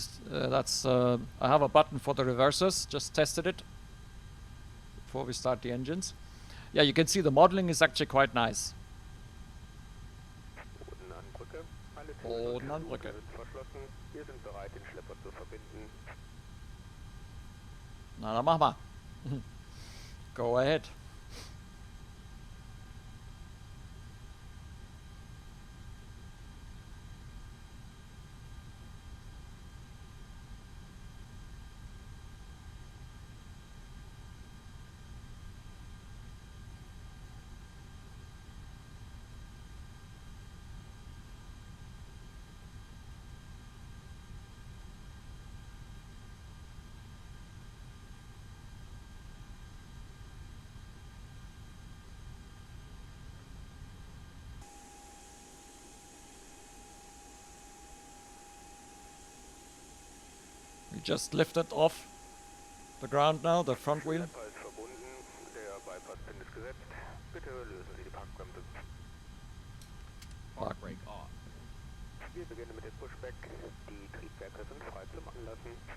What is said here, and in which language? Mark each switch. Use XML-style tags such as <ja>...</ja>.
<en>Yeah, I have a button for the reversers. Just tested it before we start the engines. Yeah, you can see the modeling is actually quite nice.</en> <de>Bodenanbrücke, alle Bodenanbrücke. Türen sind verschlossen. Wir sind bereit, den Schlepper zu verbinden. Na, dann mach mal.</de> <en>Go ahead. just lifted off the ground now, the front wheel.</en> <de>Schlepper ist verbunden, der Beifahrzpin ist gesetzt. Bitte lösen Sie die Parkbremse.</de> <en>Park brake off.</en> <de>Wir beginnen mit dem Pushback. Die Triebwerke sind frei zum Anlassen.</de>